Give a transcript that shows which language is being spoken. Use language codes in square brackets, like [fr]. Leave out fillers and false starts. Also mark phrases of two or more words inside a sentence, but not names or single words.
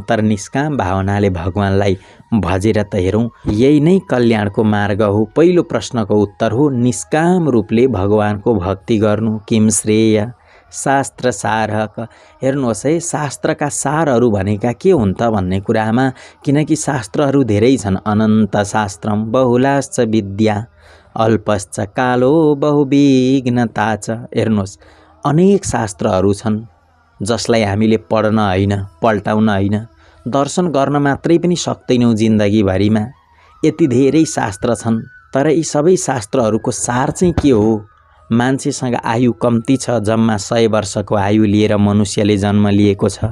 [ne] तर निष्काम भावनाले भगवानलाई भजेर त हेरौँ, यही नै कल्याणको मार्ग हो। पहिलो प्रश्नको उत्तर हो निष्काम रूपले भगवानको भक्ति गर्नु [sa] किम श्रेय। [ne] शास्त्र सारक। हेर्नुहोस् है, शास्त्रका सारहरू भनेका के हुन् त भन्ने कुरामा, किनकि शास्त्रहरू धेरै छन्। [sa] अनन्त शास्त्रम बहुलाश्च विद्या अल्पश्च कालो बहुविघ्नता च। [ne] हेर्नुहोस्, अनेक शास्त्रहरू छन् जसलाई हामीले पढ्न होइन, पल्टाउन होइन, दर्शन गर्न मात्रै पनि सक्दैनौँ जिन्दगीभरिमा। यति धेरै शास्त्र छन्, तर यी सबै शास्त्रहरूको सार चाहिँ के हो? मान्छेसँग आयु कम्ती छ, जम्मा 100 वर्षको आयु लिएर मनुष्यले जन्म लिएको छ।